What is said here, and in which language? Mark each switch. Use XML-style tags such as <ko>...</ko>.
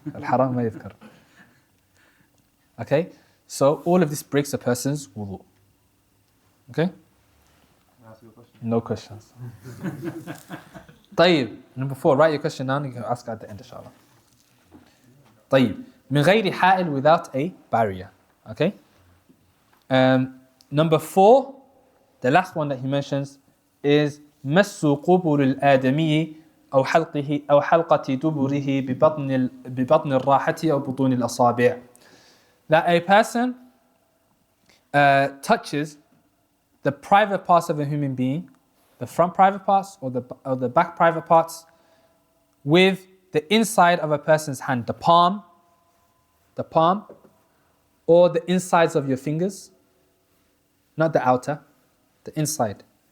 <ar>الحرام ما يذكر.</ar> <en>Okay? So all of this breaks a person's wudu. Okay? No questions.</en> <ar>طيب,</ar> <en>number 4, write your question down, you can ask at the end inshallah. طيب,</en> <ar>من غير حائل,</ar> <en>without a barrier. Okay. Number 4, the last one that he mentions is</en> <ar>مس قبل الآدمي أو حلقة دبره ببطن الراحة أو بطون الأصابع.</ar> <en>That a person touches the private parts of a human being, the front private parts or the back private parts, with the inside of a person's hand, the palm, or the insides of your fingers, not the outer, the inside.</en>